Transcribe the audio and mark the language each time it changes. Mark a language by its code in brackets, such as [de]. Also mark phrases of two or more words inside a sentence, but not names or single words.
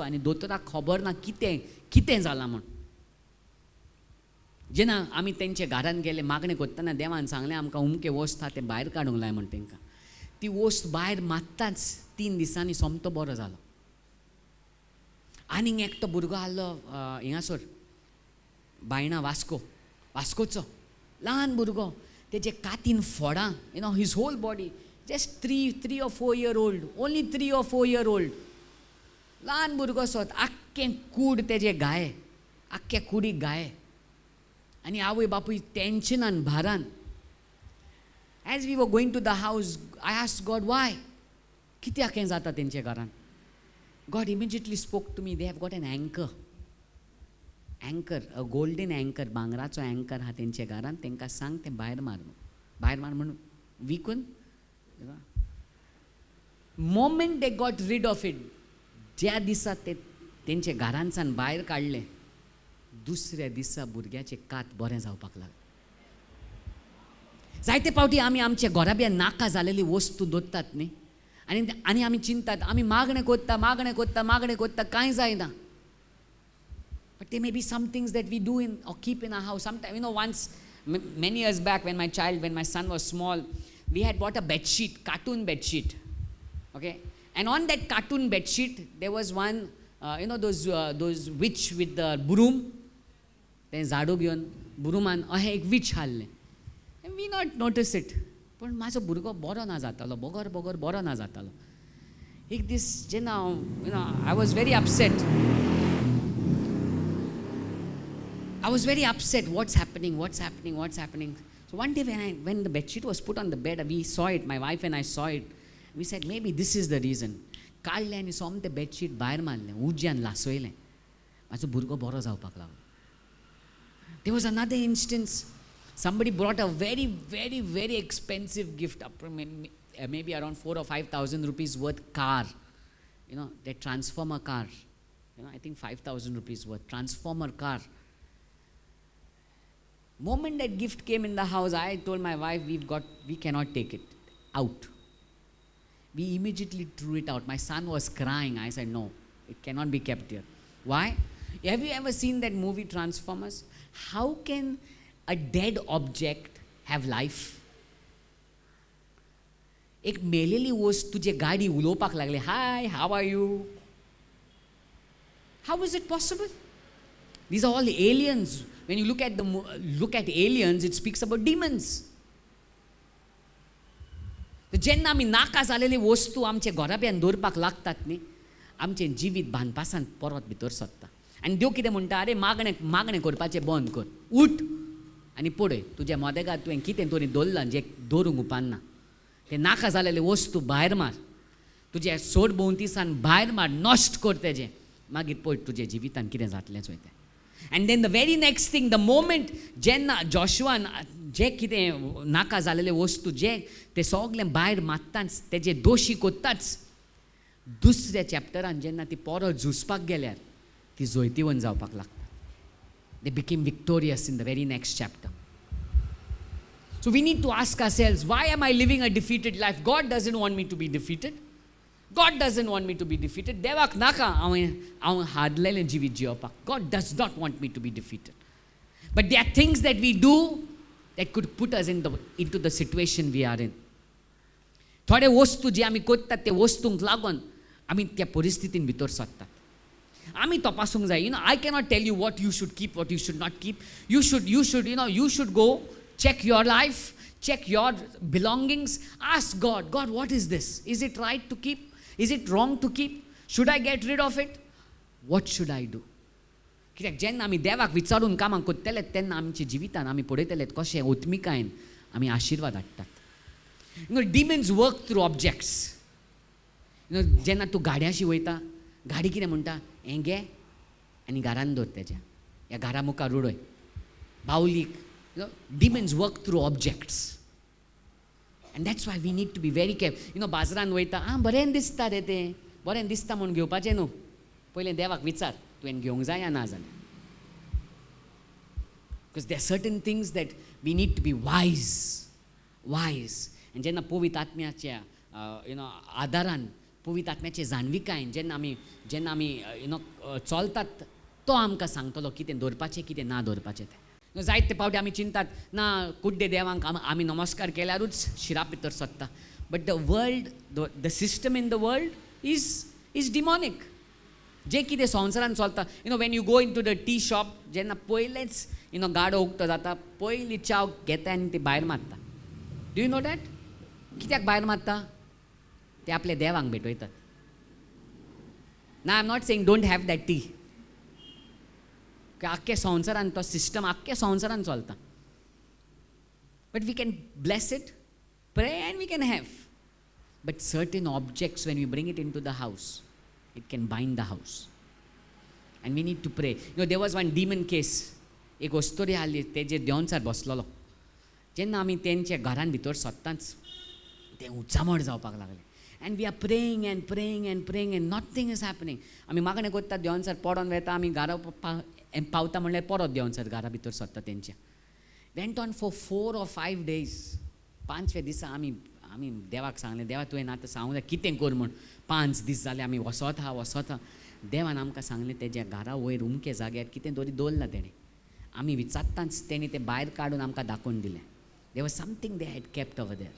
[kok] आनी दोतोराक खबर ना कितें जालां म्हूण. जेन्ना आमी तेंच्या घरान गेले मागणें कोत्ताना देवान सांगलें आमकां उमके वस्त आहा तें भायर काडूंक लाय म्हूण तेंकां. ती वस्त भायर मात्ताच 3 दिसांनी सोमतो बरो जालो. आनीक एकटो भुरगो आहलो हिंगासर बायणा वास्कोचो. ल्हान भुरगो तेजे कातीन फोडां, [en] his whole body, just 3 or 4 year old, only 3 or 4 year old. [kok] ल्हान भुरगो सोत, आख्खें कूड तेजे गाये, आख्ख्या कुडीक गाये. आनी आवय बापूय टेन्शनान भारान. [en] As we were going to the house, I asked God, why? [kok] कित्याक हें जाता तेंचे घरान? [en] God immediately spoke to me, they have got an anchor. Anchor, a golden anchor, [kok] भांगराचो anchor हा तेंचे घरान, तेंकां सांग तें भायर मार म्हणून विकून. [en] Moment they got rid of it, [kok] ज्या दिसा ते तेंचे घरांसान भायर काडले, दुसऱ्या दिसा भुरग्याचें कात बरें जावपाक लागलें. जायते फावटी आमी आमच्या घोराब्या नाका जालेली वस्तू दवरतात न्ही, आनी आमी चिंतात आमी मागणें कोत्ता कांय जायना. [en] But there may be some things that we do or keep in our house. Sometimes, once, many years back when my son was small, we had bought a bedsheet, cartoon bedsheet. Okay? And on that cartoon bedsheet, there was one, those witch with the broom. [kok] Then झाडू घेवन बुरुमान अहें एक witch हाडलें. [en] And we not notice it. [kok] पण म्हाजो भुरगो बरो ना जातालो, बोगोर बरो ना जातालो. एक दीस जेन्ना [en] I was very upset. What's happening? So one day when the bedsheet was put on the bed, we saw it, my wife and I saw it. We said, maybe this is the reason. [kok] काडलें आनी सोमतें bedsheet भायर मारलें, उज्यान लासयलें. म्हाजो भुरगो बरो जावपाक लागलो. [en] There was another instance. Somebody brought a very, very, very expensive gift, maybe around 4,000 or 5,000 rupees worth car. That transformer car. I think 5,000 rupees worth transformer car. Moment that gift came in the house, I told my wife, we cannot take it out. We immediately threw it out. My son was crying. I said, no, it cannot be kept here. Why? Have you ever seen that movie Transformers? How can a dead object have life? [kok] एक मेलेली वस्तू जे गाडी उलोवपाक लागली, [en] hi, how are you? How is it possible? These are all aliens. When you look at aliens, it speaks about demons. [kok] जेन्ना आमी नाका जालेली वस्तू आमच्या घोराब्यान दवरपाक लागतात न्ही, आमचें जिवीत भानपासान परत भितर सरता. आनी देव कितें म्हणटा, अरे मागणें करपाचें बंद कर, उठ आनी पळय तुज्या मोदेगार तुवें कितें तरी दवरलां जें दवरूंक उपकारना. तें नाका जालेले वस्तू भायर मार, तुज्या सोड भोंवतीसान भायर मार, नश्ट कर तेजें. मागीर पळय तुज्या जिवितान कितें जातलें चोय तें. [en] And then the very next thing, the moment [kok] जेन्ना जॉशुआन जे कितें नाका जालेले वस्तू जे ते सगळें भायर मारताच, तेजे दोशी कोत्ताच, दुसऱ्या चॅप्टरान जेन्ना ती परत झुजपाक गेल्यार ती जोयतीवन जावपाक लागता. [en] They became victorious in the very next chapter. So we need to ask ourselves, why am I living a defeated life? God doesn't want me to be defeated. God doesn't want me to be defeated. [kok] देवाक नाका हांव हारलेलें जिवीत जियोवपाक. [en] God does not want me to be defeated. But there are things that we do that could put us into the situation we are in. [kok] थोडे वस्तू जे आमी कोत्तात ते वस्तूंक लागून आमी त्या परिस्थितीन भितर सरतात. आमी तपासूंक जाय. [en] I cannot tell you what you should keep, what you should not keep. You should go check your life, check your belongings, ask God, what is this? Is it right to keep? Is it wrong to keep? Should I get rid of it? What should I do? [kok] कित्याक जेन्ना आमी देवाक विचारून कामां कोत्तेले तेन्ना आमच्या जिवितान आमी पळयतले कशें ओत्मिकायेन आमी आशिर्वाद हाडटात. [en] Demons work through objects. [kok] जेन्ना तूं गाड्याशी वयता, गाडी कितें म्हणटा, हें घे आनी घरान दवर तेज्या, ह्या घरा मुखार उडय. बावलीक, [en] demons work through objects. And that's why we need to be very careful. [kok] बाजारान वयता, बरें दिसता रे तें, बरें दिसता म्हूण घेवपाचें न्हू. पयलें देवाक विचार, तुवें घेवंक जाय या ना जालें. [en] Because there are certain things that we need to be wise. [kok] And जेन्ना पवित्र आत्म्याच्या आदारान, पवित्र आत्म्याचे जाणविकायेन जेन्ना आमी चलतात, तो आमकां सांगतलो कितें दवरपाचें कितें ना दवरपाचें तें. जायते फावटी आमी चिंतात, ना कुड्डे देवांक आमी नमस्कार केल्यारूच शिरा भितर सरता. [en] But the system in the world is demonic. [kok] जे कितें संवसारान चलता [en] when you go into the tea shop [kok] जेन्ना पयलेंच गाडो उक्तो जाता पयली चाव घेता आनी ती भायर मारता. [en] Do you know that? [kok] कित्याक भायर मारता? ते आपले देवाक भेटयतात. [en] No I am not saying don't have that tea. [kok] आख्खे संवसारान तो सिस्टम आख्खे संवसारान चलता. [en] But we can bless it, pray and we can have. But certain objects when you bring it into the house it can bind the house and we need to pray. There was one demon case. [kok] एक वस्तोरी आली तेजेर देंवचार बसलोलो. जेन्ना आमी तेंच्या घरान भितर सत्ताच ते उचामड जावपाक लागले. [en] And we are praying and praying and praying and nothing is happening. [kok] आमी मागणें कोत्ता देंवचार पडोन वेता. आमी घरा पावता म्हणल्यार परत देंवचार घरा भितर सत्ता तेंच्या. [en] Went on for 4 or 5 days. [kok] 5व्या दिसा आमी देवाक सांगलें, देवा तुवें आतां सांगूंक जाय कितें कर म्हूण. 5 दीस जाले आमी वसत आहा. देवान आमकां सांगलें तेज्या घरा वयर उमके जाग्यार कितें तरी दवरलां तेणें. आमी विचारताच तेणी तें भायर काडून आमकां दाखोवन दिलें. [en] There was something they had kept over there.